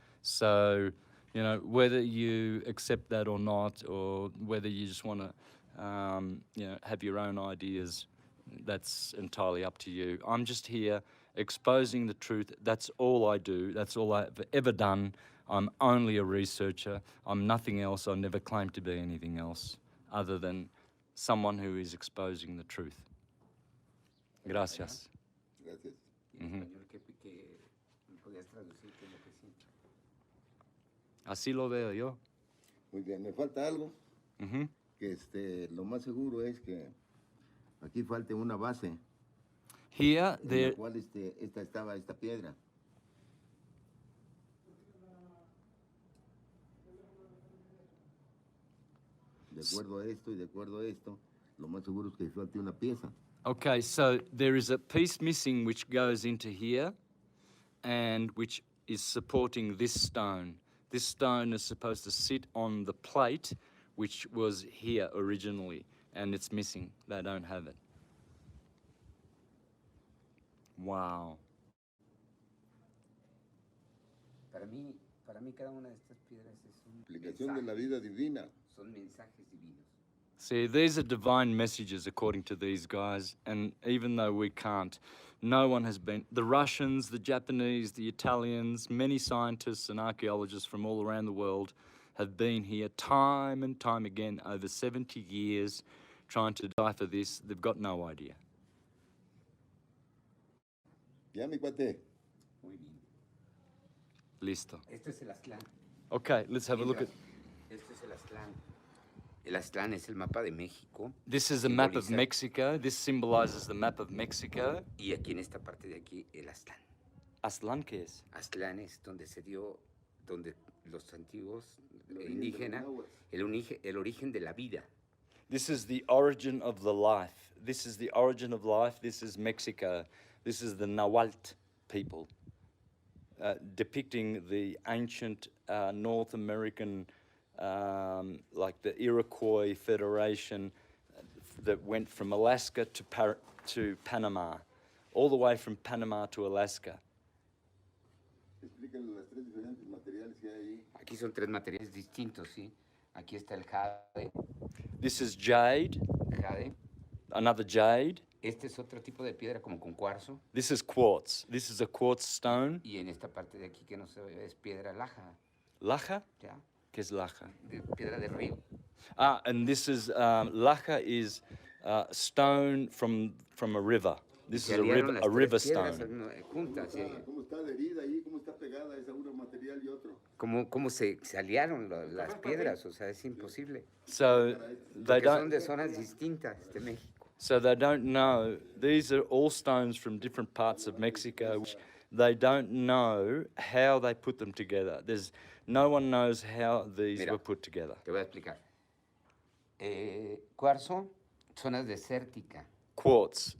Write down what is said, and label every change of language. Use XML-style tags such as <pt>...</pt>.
<en>So, you know, whether you accept that or not, or whether you just want to, you know, have your own ideas, that's entirely up to you. I'm just here exposing the truth. That's all I do. That's all I've ever done. I'm only a researcher. I'm nothing else. I never claim to be anything else other than someone who is exposing the truth.</en> <es>Gracias. Gracias. Y en español, ¿qué me podías traducir qué es lo que siento? Así lo veo yo. Muy bien, me falta algo, Ujú. que lo más seguro es que aquí falte una base</es> <en>Here,</en> <es>en</es> <en>there,</en> <es>la cual estaba esta piedra. De acuerdo a esto y de acuerdo a esto, lo más seguro es que falte una pieza.</es> <en>Okay, so there is a piece missing which goes into here and which is supporting this stone. This stone is supposed to sit on the plate which was here originally, and it's missing. They don't have it. Wow.</en> <es>Para mí cada una de estas piedras es un Explicación de la mensaje, vida divina. son mensajes divinos.</es> <en>See, these are divine messages according to these guys, and even though we can't, no one has been, the Russians, the Japanese, the Italians, many scientists and archaeologists from all around the world have been here time and time again over 70 years trying to decipher this. They've got no idea.</en> <es>Ya, mi cuate. Muy bien. Listo. Esto es el Aztlán.</es> <en>Okay, let's have a look at...</en> <es>Esto es el Aztlán. El Aztlán es el mapa de México.</es> <en>This is a map of</en> <es>Simboliza-</es> <en>Mexico. This symbolizes the map of Mexico.</en> <es>Y aquí en esta parte de aquí, el Aztlán. Aztlán, ¿qué es? Aztlán es donde se dio, donde los antiguos indígenas, el origen de la vida.</es> <en>This is the origin of the life. This is the origin of life. This is Mexico. This is the Nahuatl people, depicting the ancient North American, like the Iroquois Federation that went from Alaska to Panama, all the way from Panama to Alaska.</en> <es>Explícale las tres diferentes materiales que hay ahí. Aquí son tres materiales distintos, ¿sí? Aquí está el jade,</es> <en>This is jade, jade. another jade.</en> <es>Este es otro tipo de piedra como con cuarzo.</es> <en>This is quartz. This is a quartz stone.</en> <es>Y en esta parte de aquí que no se ve es piedra laja, Laja? ¿ya? ¿Qué es laja? Piedra de río.</es> <en>Ah, and this is, laja is stone from a river. This</en> <es>Se</es> <en>is a</en> <es>aliaron las</es> <en>river</en> <es>tres piedras</es> <en>stone.</en> <es>juntas, ¿sí? ¿Cómo está adherida ahí? ¿Cómo está pegada esa un material y otro? ¿Cómo se aliaron las piedras? O sea, es imposible.</es> <en>So they</en> <es>Porque son</es> <en>don't,</en> <es>de zonas distintas de México.</es> <en>so they don't know. These are all stones from different parts of Mexico. Which they don't know how they put them together. No one knows how these</en> <es>Mira.</es> <en>were put together.</en> <es>Te voy a explicar. Cuarzo, zona desértica.</es> <en>Quartz.</en>